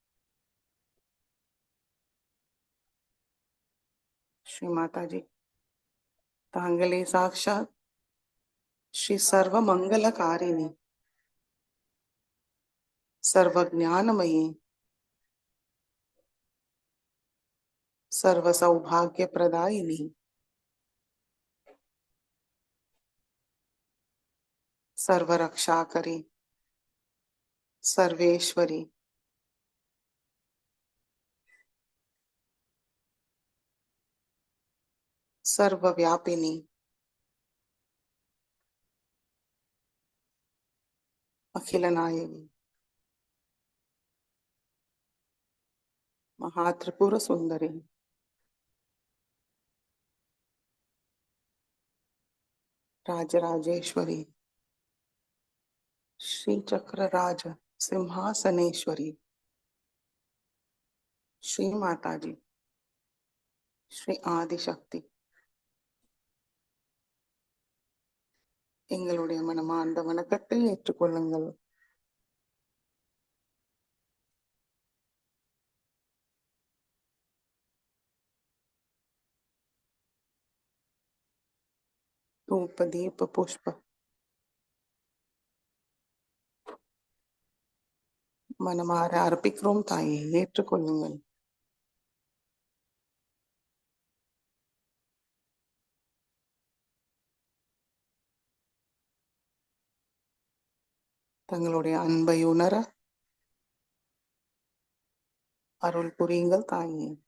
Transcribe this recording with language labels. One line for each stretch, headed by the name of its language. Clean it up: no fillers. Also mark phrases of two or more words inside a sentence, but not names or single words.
Sanskrit: श्री माताजी, தாங்களே साक्षात् श्री सर्व मङ्गलकारिणि, सर्व ज्ञानमयि, सर्व सौभाग्य प्रदायिनि, सर्व रक्षाकरि, सर्वेश्वरी, सर्वव्यापिनी, अखिल नायकी, महात्रिपुर सुंदरी, राजराजेश्वरी, श्री चक्र राज सिंहासनेश्वरी, श्री माताजी, श्री ஆதிசக்தி,
Tamil: எங்களுடைய மனமார்ந்த வணக்கத்தை ஏற்றுக்கொள்ளுங்கள்.
Sanskrit: धूप दीप पुष्प
Tamil: மனமாற அர்ப்பிக்கிறோம் தாயே, ஏற்றுக்கொள்ளுங்கள். தங்களுடைய அன்பை உணர அருள் புரியுங்கள் தாயே.